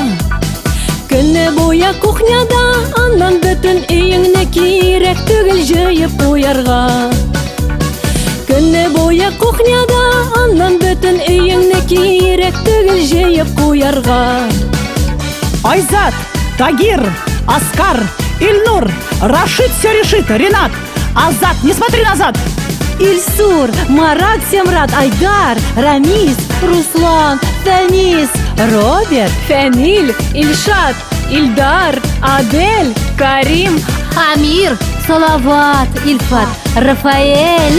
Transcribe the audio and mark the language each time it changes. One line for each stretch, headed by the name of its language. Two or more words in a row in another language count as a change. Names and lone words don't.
Tatar: Көне буя кухняда, аннан бөтен өеңне кирәк түгел җыеп куярга. Көне буя кухняда, аннан бөтен өеңне кирәк түгел җыеп куярга.
Russian: Айзат, Тагир, Оскар, Ильнур, Рашид все решит, Ренат, Азат, не смотри назад. Ильсур, Марат, Семрат, Айдар, Рамис, Руслан, Фәнис, Роберт, Фәнил, Ильшат, Ильдар, Адель, Карим, Амир, Салават, Ильфат, Рафаэль.